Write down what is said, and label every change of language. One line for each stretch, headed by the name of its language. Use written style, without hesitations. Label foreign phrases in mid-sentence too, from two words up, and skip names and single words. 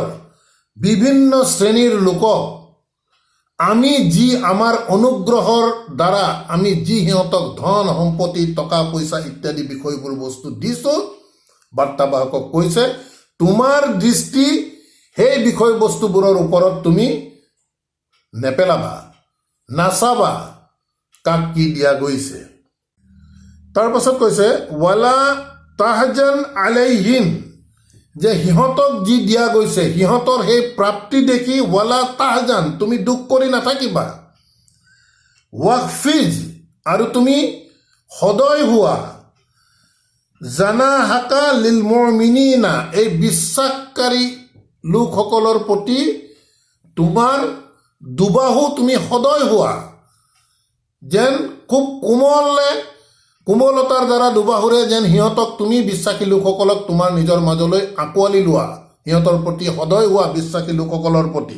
Assamese: বিভিন্ন শ্ৰেণীৰ লোকক আমি যি আমাৰ অনুগ্ৰহৰ দ্বাৰা আমি যি সিহঁতক ধন সম্পত্তি টকা পইচা ইত্যাদি বিষয়বোৰ বস্তু দিছোঁ, বাৰ্তাবাহকক কৈছে তোমাৰ দৃষ্টি সেই বিষয়বস্তুবোৰৰ ওপৰত তুমি নেপেলাবা, নাচাবা কাক কি দিয়া গৈছে। তাৰ পাছত কৈছে
Arabic: ولا تحزن عليهم,
Assamese: যে সিহঁতক যি দিয়া গৈছে সিহঁতৰ সেই প্ৰাপ্তি দেখি
Arabic: ولا تحزن,
Assamese: তুমি দুখ কৰি নাথাকিবা। ৱাকফিজ, আৰু তুমি সদয় হোৱা।
Arabic: جناحك للمؤمنين,
Assamese: এই বিশ্বাসকাৰী লোকসকলৰ প্ৰতি তোমাৰ দুবাহু তুমি সদয় হোৱা। যেন খুব কোমলতাৰ দ্বাৰা দুবাহুৰে যেন সিহঁতক তুমি বিশ্বাসী লোকসকলক তোমাৰ নিজৰ মাজলৈ আঁকোৱালি লোৱা, সিহঁতৰ প্ৰতি সদয় হোৱা বিশ্বাসী লোকসকলৰ প্ৰতি।